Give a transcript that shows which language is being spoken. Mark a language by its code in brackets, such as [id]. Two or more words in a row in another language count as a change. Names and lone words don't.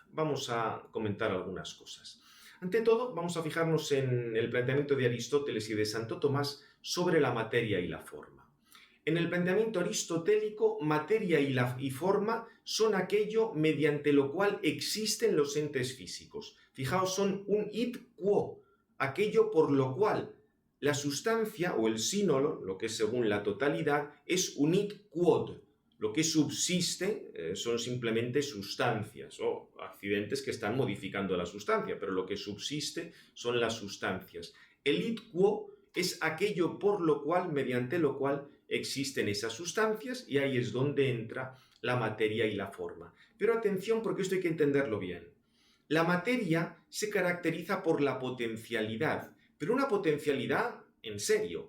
[es] Vamos a comentar algunas cosas. Ante todo, vamos a fijarnos en el planteamiento de Aristóteles y de Santo Tomás sobre la materia y la forma. En el planteamiento aristotélico, materia y forma son aquello mediante lo cual existen los entes físicos. Fijaos, son un [la] id quo, [es] aquello por lo cual la sustancia o el sínolo, lo que es según la totalidad, es un [la] id quod. [es] Lo que subsiste son simplemente sustancias o accidentes que están modificando la sustancia, pero lo que subsiste son las sustancias. El [la] id quo [es] es aquello por lo cual, mediante lo cual, existen esas sustancias, y ahí es donde entra la materia y la forma. Pero atención, porque esto hay que entenderlo bien. La materia se caracteriza por la potencialidad, pero una potencialidad en serio.